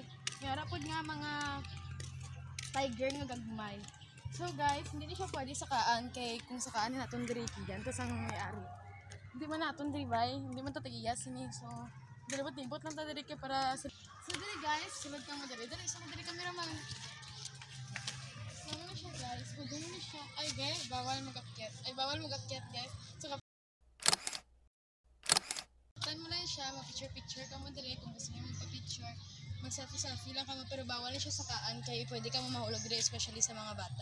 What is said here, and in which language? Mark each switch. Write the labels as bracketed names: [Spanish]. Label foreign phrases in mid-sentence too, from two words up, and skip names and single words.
[Hiligaynon] May ara pod nga mga tiger nga gagmay. So guys, hindi siya pwede sakaan kay kung sakaan naton diri kigan tas ang may-ari. Hindi man naton diri bay, hindi man tatagiyas ni. So dili ba timbot lang ta diri kay para so diri guys, sulod ka mo diri. So diri cameraman. So ano siya guys, pwede mo siya. Ay guys, bawal magakyat guys. So tan mo lang siya, mag-picture ka mo diri kung gusto mo magpa-picture. Mag-selfie lang kamo pero bawal na siya sakaan kay pwede ka mo mahulog diri especially sa mga bata.